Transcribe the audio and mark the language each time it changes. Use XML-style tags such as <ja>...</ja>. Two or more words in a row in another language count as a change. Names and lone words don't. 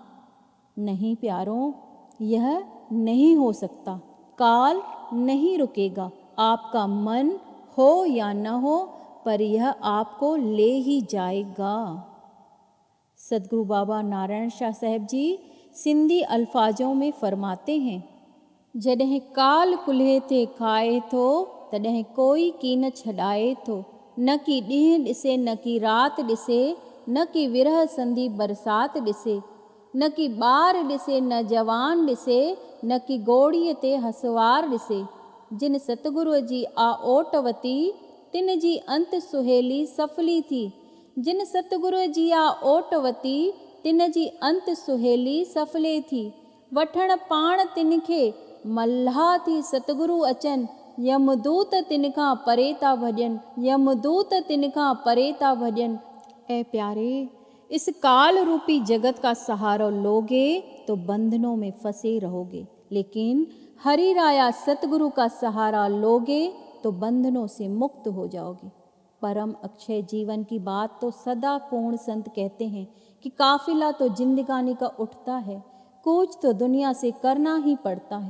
<hi>नहीं प्यारों, यह नहीं हो सकता। काल नहीं रुकेगा। आपका मन हो या न हो, पर यह आपको ले ही जाएगा। सदगुरु बाबा नारायण शाह साहब जी सिंधी अल्फाजों में फरमाते हैं,</hi> <sd>जॾहिं काल कुल्हे ते खाए थो तॾहिं कोई कीन छॾाए थो, न की ॾींहुं ॾिसे न की राति ॾिसे, न की विरह संधी बरसाति ॾिसे, न की ॿार ॾिसे न जवान ॾिसे, न की गोड़ीअ ते हसवार ॾिसे। जिन सतगुरुअ जी आ ओट वती, तिन जी अंत सुहेली सफली थी। जिन सतगुरुअ जी आ ओट वती, तिन जी अंत सुहेली सफले थी। वठण पाण तिन खे मल्हा थी सतगुरु अचनि, यमदूत तिन खां परे था भॼनि, यमदूत तिन खां परे था भॼनि।</sd> <hi>ऐ प्यारे, इस काल रूपी जगत का सहारा लोगे तो बंधनों में फंसे रहोगे, लेकिन हरि राया सतगुरु का सहारा लोगे तो बंधनों से मुक्त हो जाओगे। परम अक्षय जीवन की बात तो सदा पूर्ण संत कहते हैं कि काफिला तो जिंदगानी का उठता है, कूच तो दुनिया से करना ही पड़ता है।</hi>